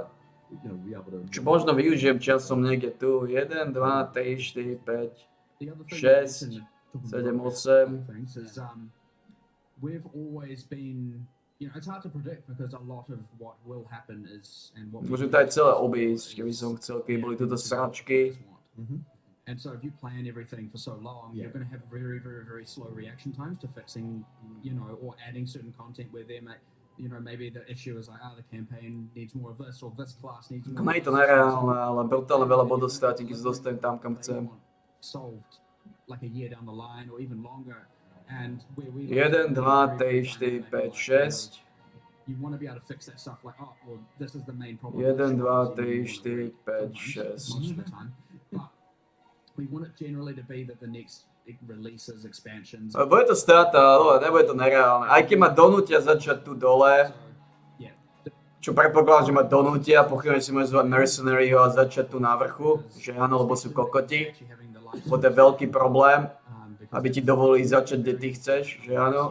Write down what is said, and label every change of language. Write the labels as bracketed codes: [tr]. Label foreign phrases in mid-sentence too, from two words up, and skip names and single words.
[sk] Čo možno využijem časom niekde tu. 1, 2, 3, 4, 5, 6, 7, 8. [en] We've always been, you know, it's hard to predict because a lot of what will happen is and what. [sk] Môžem to aj celé obísť, keby som chcel, keby boli tuto sračky. [en] And so if you plan everything for so long, you're going to have very, very, very slow reaction times to fixing, you know, or adding certain content where there may. You know, maybe the issue is like, the campaign needs more of this, or this class needs more. [sk] Nie je to nereálne, ale brutálne veľa bodov státi, keď sa dostanem tam, kam chcem. [en] Solved like a year down the line, or even longer. And where we [sk] 1, 2, 3, 4, 5, 6. [en] You want to be able to fix that stuff like, well, this is the main problem. [sk] 1, 2, 3, 4, 5, 6. [en] Most of the time. But we want it generally to be that the next releases, expansions. [sk] Bude to strata, ale nebude to nereálne. Aj keď ma donútia začať tu dole, čo predpokladám, že ma donútia, pochybne si môžem zvať Mercenaryho a začať tu na vrchu, že áno, lebo sú kokoti. Bo to je veľký problém, aby ti dovolili začať, kde ty chceš, že áno.